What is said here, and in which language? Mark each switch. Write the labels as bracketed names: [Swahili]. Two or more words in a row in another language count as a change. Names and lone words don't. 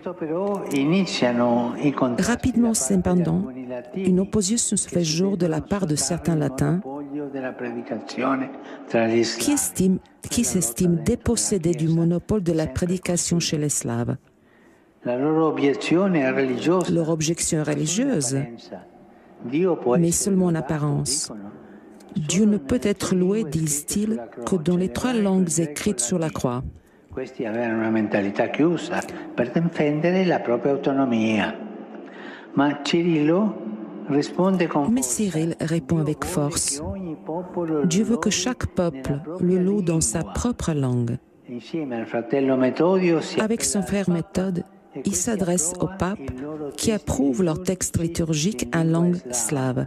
[French] Rapidement, cependant, une opposition se fait jour de la part de certains latins qui s'estiment dépossédés du monopole de la prédication chez les Slaves. Leur objection est religieuse, mais seulement en apparence. Dieu ne peut être loué, disent-ils, que dans les 3 langues écrites sur la croix. [Italian] Questi avevano una mentalità chiusa per difendere la propria autonomia. Ma [French] Cyril répond avec force. Dieu veut que chaque peuple le loue dans sa propre langue. Avec son frère Méthode, il s'adresse au pape qui approuve leurs textes liturgiques en langue slave.